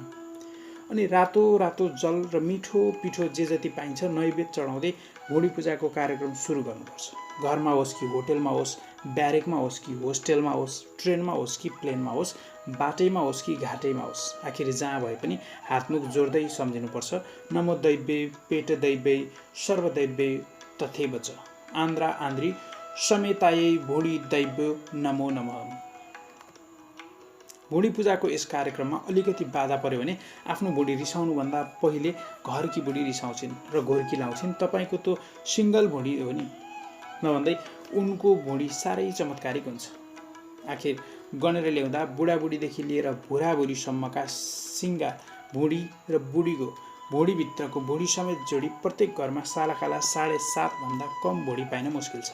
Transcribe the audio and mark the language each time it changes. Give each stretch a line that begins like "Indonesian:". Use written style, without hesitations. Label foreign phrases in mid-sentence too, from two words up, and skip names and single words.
Nepali: अनि रातो रातो जल र मिठो पिठो जे जति पाइन्छ नैवेद्य चढाउँदै भोडी पूजाको कार्यक्रम सुरु गर्नुपर्छ। घरमा होस् कि होटेलमा होस्, ब्यारेकमा होस् कि होस्टेलमा होस्, ट्रेनमा होस् कि प्लेनमा होस्, बाटैमा होस् कि घाटैमा होस्, आखिर जहाँ भए पनि हातमुख जोड्दै सम्झिनुपर्छ
Sanskrit: नमो दैव्यै पेट दैव्यै सर्वदैव्यै तथैव च आन्द्रा आन्द्री समेतायै भोडी दैव्यो नमो नमः।
Nepali: भोडी पूजाको यस कार्यक्रममा अलिकति बाधा पर्यो भने आफ्नो भोडी रिसाउनुभन्दा पहिले घरकी भोडी रिसाउँछिन् र घोर्की लाउँछिन्। तपाईँको त सिङ्गल भोडी हो नि, नभन्दै उनको भोडी साह्रै चमत्कारिक हुन्छ। आखिर गनेर ल्याउँदा बुढाबुढीदेखि लिएर भुराभुरीसम्मका सिङ्गा भोडी र बुढीको भोडीभित्रको भोडी समेत जोडी प्रत्येक घरमा सालाकाला 7.5 भन्दा कम भोडी पाइन मुस्किल छ।